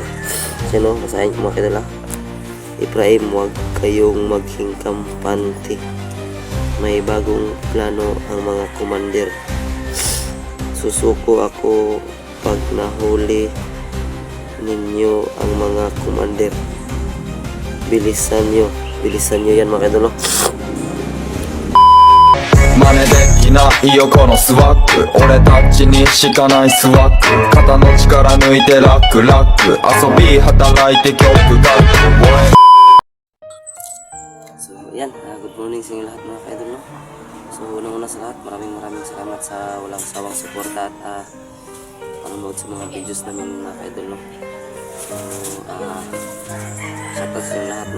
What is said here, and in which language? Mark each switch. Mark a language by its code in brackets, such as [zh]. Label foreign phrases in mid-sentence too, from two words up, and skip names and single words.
[tl] Kasi no, masahin ko mga idol ha. Ibrahim, huwag kayong maging kampante. May bagong plano ang mga commander. Susuko ako pag nahuli ninyo ang mga commander. Bilisan nyo yan mga idol, no? [ja] 真似できないよこのスワッグ俺たちにしかないスワッグ肩の力抜いてラックラック遊び働いて曲が [tl] So yan, [en] good morning [tl] sa inyo lahat mga ka-idol, no? So unang-una sa lahat, maraming salamat sa walang sawang suporta at panonood sa mga videos namin mga ka-idol, no? So shoutout sa inyo lahat, no?